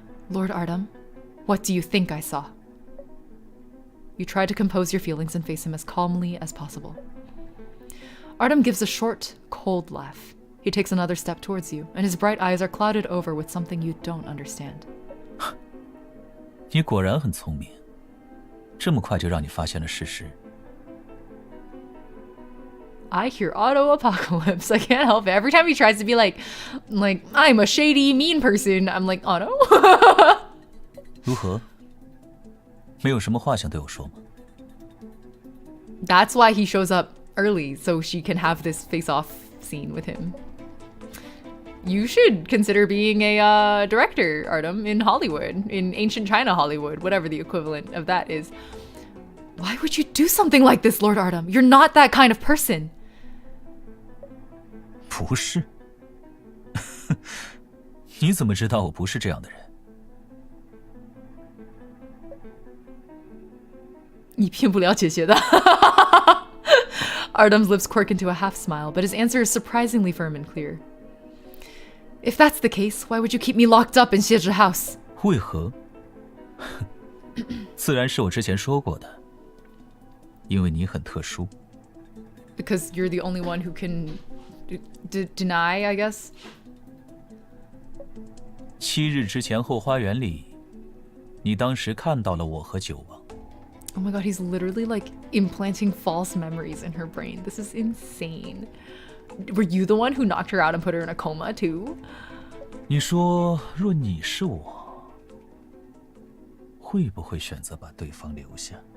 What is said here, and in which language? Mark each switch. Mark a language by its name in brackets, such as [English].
[English] Lord Artem, what do you think I saw? You try to compose your feelings and face him as calmly as possible. Artem gives a short, cold laugh. He takes another step towards you, and his bright eyes are clouded over with something you don't understand. [Chinese] 你果然很聪明，这么快就让你发现了事实。 [English] I hear auto apocalypse. I can't help it. Every time he tries to be like I'm a shady, mean person, I'm like auto. [Chinese] 如何？没有什么话想对我说吗？ [English] That's why he shows up early, so she can have this face-off scene with him. You should consider being a director, Artem, in Hollywood, in ancient China Hollywood, whatever the equivalent of that is. Why would you do something like this, Lord Artem? You're not that kind of person. [Chinese] 不是。你怎么知道我不是这样的人？你并不了解些的。 [English] Artem's lips quirk into a half smile, but his answer is surprisingly firm and clear. If that's the case, why would you keep me locked up in Xiezhi House? [Chinese] 为何？自然是我之前说过的，因为你很特殊。 [English] Because you're the only one who can deny, I guess. [Chinese] 7日之前后花园里，你当时看到了我和九王。 [English] Oh my god, he's literally like implanting false memories in her brain. This is insane. Were you the one who knocked her out and put her in a coma too? [Chinese] 你说，若你是我，会不会选择把对方留下？